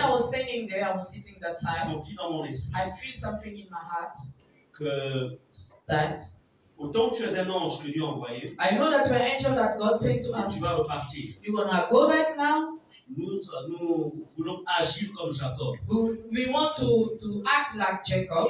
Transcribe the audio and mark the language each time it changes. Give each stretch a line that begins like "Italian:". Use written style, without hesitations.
English: when I was standing there, I was sitting that
French: j'ai
English: time.
French: senti dans mon esprit
English: I feel something in my heart
French: que
English: that
French: autant que tu es un ange que Dieu a envoyé,
English: I know that you're an angel that God sent to
French: et
English: us.
French: tu vas repartir.
English: You're gonna go back now.
French: Nous voulons agir comme Jacob,
English: We want to act like Jacob,